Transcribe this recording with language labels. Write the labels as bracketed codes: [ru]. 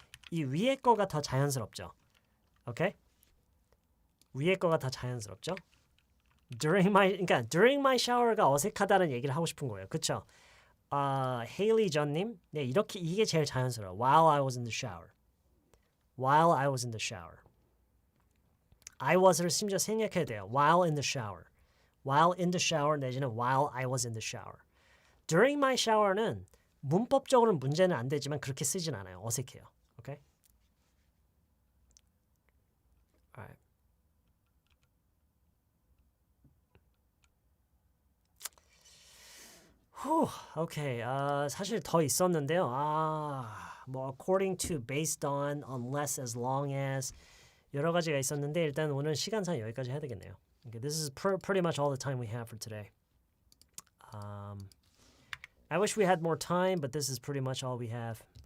[ko] 이 위에 거가 더 자연스럽죠. 오케이? 위에 거가 더 자연스럽죠? 그러니까 [en] during my shower [ko] 가 어색하다는 얘기를 하고 싶은 거예요. 그렇죠? 헤일리 전님, 네 이렇게 이게 제일 자연스러워. [en] While I was in the shower. While I was in the shower. [ko] I was를 심지어 생략해야 돼요. [en] While in the shower. While in the shower 내지는 while I was in the shower. During my shower [ko] 는 문법적으로는 문제는 안 되지만 그렇게 쓰진 않아요. 어색해요. Okay? Alright. Okay. 사실 더 있었는데요. 뭐 [en] according to, based on, unless, as long as [ko] 여러 가지가 있었는데 일단 오늘 시간상 여기까지 해야 되겠네요. [en] Okay, this is pretty much all the time we have for today. I wish we had more time, but this is pretty much all we have.